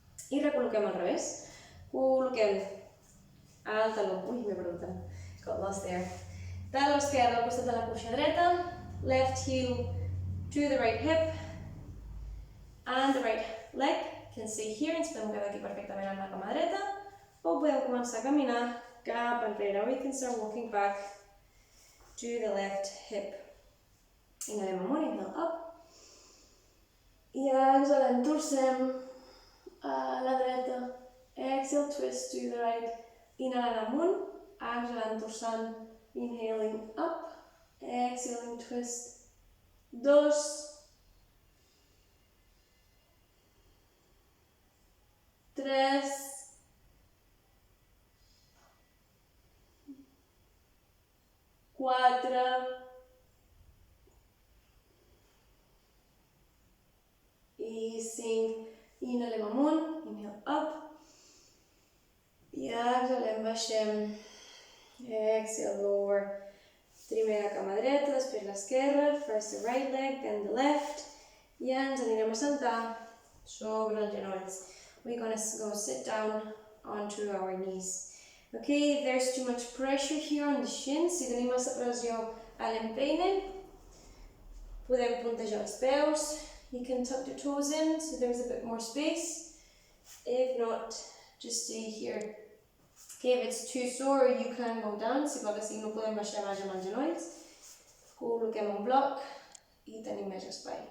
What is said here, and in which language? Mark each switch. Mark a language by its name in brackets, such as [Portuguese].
[Catalan] I recol·loquem al revés. Col·loquem el taló. Ui, m'he perdut. [English] Got lost there. [Catalan] Taló esquerre al costat de la cuixa dreta. [English] Left heel to the right hip. And the right leg can stay here. [Catalan] Ens podem quedar aquí perfectament amb la cama dreta. O podem començar a caminar cap enrere. [English] We can start walking back to the left hip. [Catalan] Inhalem amunt, [English] inhale up. [Catalan] I exhalem, torcem a la dreta. [English] Exhale, twist to the right. [Catalan] Inhalant amunt, exhalant, torçant, [English] inhaling up. Exhaling, twist. 2, 3, 4, i 5. [Catalan] Inhalem amunt, [English] inhale up. [Catalan] I exhalem, baixem. [English] Exhale, lower. [Catalan] Primer la cama dreta, després l'esquerra, [English] first the right leg, then the left. [Catalan] I ens anirem a sentar sobre els genolls. [English] We're going to go sit down onto our knees. Okay, if there's too much pressure here on the shins, [Catalan] si tenim massa pressió a l'empeine, podem puntejar els peus. [English] You can tuck your toes in so there's a bit more space. If not, just stay here. Okay, if it's too sore, you can go down. [Catalan] Si pot així no podem baixar baix amb els genolls. Col·loquem un bloc i tenim més espai.